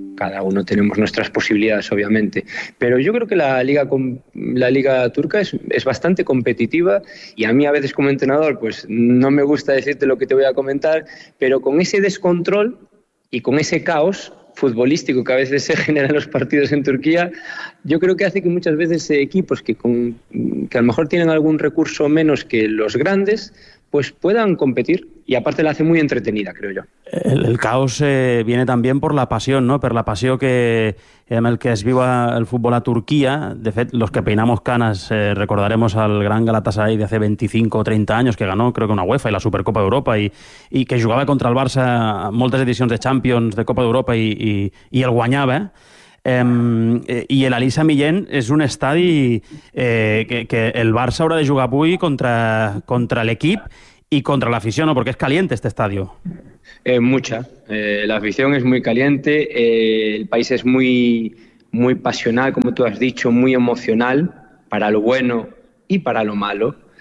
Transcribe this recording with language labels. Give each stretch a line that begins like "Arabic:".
Spanish: Cada uno tenemos nuestras posibilidades, obviamente. Pero yo creo que la liga turca es bastante competitiva y a mí a veces como entrenador pues no me gusta decirte lo que te voy a comentar, pero con ese descontrol y con ese caos futbolístico que a veces se genera en los partidos en Turquía, yo creo que hace que muchas veces equipos que a lo mejor tienen algún recurso menos que los grandes, pues puedan competir, y aparte la hace muy entretenida, creo yo. El caos viene también por la pasión, ¿no?
Catalan: Per la pasió que amb el que es viu el futbol a Turquia.
Spanish: De fet, los que peinamos canas recordaremos al gran Galatasaray de hace 25 o 30 años que ganó, creo que una UEFA y la Supercopa d'Europa
Catalan: i que jugava contra el Barça moltes edicions de Champions, de Copa d'Europa i el guanyava. I l'Ali Sami-Yen és un estadi que el Barça haurà de jugar avui contra l'equip
Spanish: y contra la afición, ¿no? Porque es caliente este estadio. Mucha. La afición es muy caliente. El país es muy, muy pasional, como tú has dicho, muy emocional, para lo bueno y para lo malo.